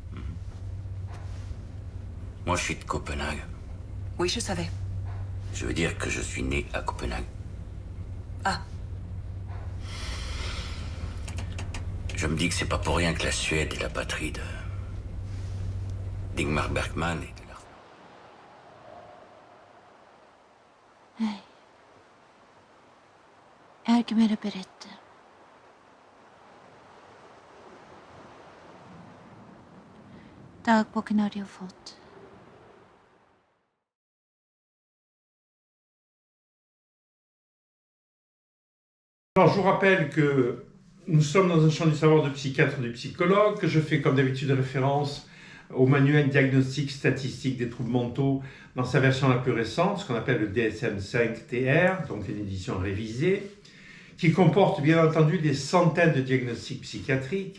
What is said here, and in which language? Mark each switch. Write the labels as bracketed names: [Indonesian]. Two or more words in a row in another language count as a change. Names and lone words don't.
[French] Moi, je suis de Copenhague. Oui, je savais. Je veux dire que je suis né à Copenhague. Ah, Je me dis que c'est pas pour rien que la Suède est la patrie d'Ingmar Bergman et de l'art. [Swedish] Nej. Jag har inte mer att berätta. Dagboken har du fått. [French] Alors je vous rappelle que nous sommes dans un champ du savoir de psychiatre et de psychologue, que je fais comme d'habitude référence au manuel diagnostic statistique des troubles mentaux dans sa version la plus récente, ce qu'on appelle le DSM-5-TR, donc une édition révisée, qui comporte bien entendu des centaines de diagnostics psychiatriques.